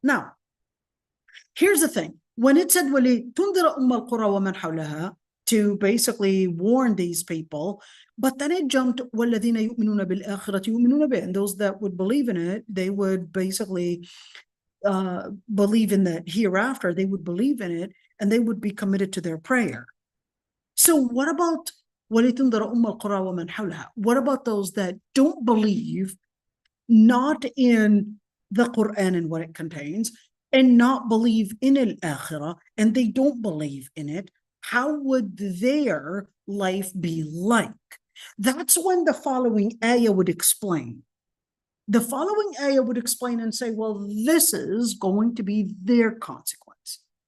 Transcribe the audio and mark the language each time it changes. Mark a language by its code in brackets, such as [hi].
[en] Now, here's the thing. When it said [ar] وَلِتُنذِرَ أُمَّ الْقُرَى وَمَنْ حَوْلَهَا, [en] to basically warn these people, but then it jumped [ar] وَالَّذِينَ يُؤْمِنُونَ بِالْآخِرَةِ يُؤْمِنُونَ بِهِ, [en] and those that would believe in it, they would basically believe in the hereafter, they would believe in it, and they would be committed to their prayer. So what about [ar] وَلِتُنذِرَ أُمَّ الْقُرَى وَمَنْ حَوْلَهَا? [en] What about those that don't believe, not in the Quran and what it contains, and not believe in al-akhirah, and they don't believe in it? How would their life be like? That's when the following ayah would explain. The following ayah would explain and say, well, this is going to be their consequence.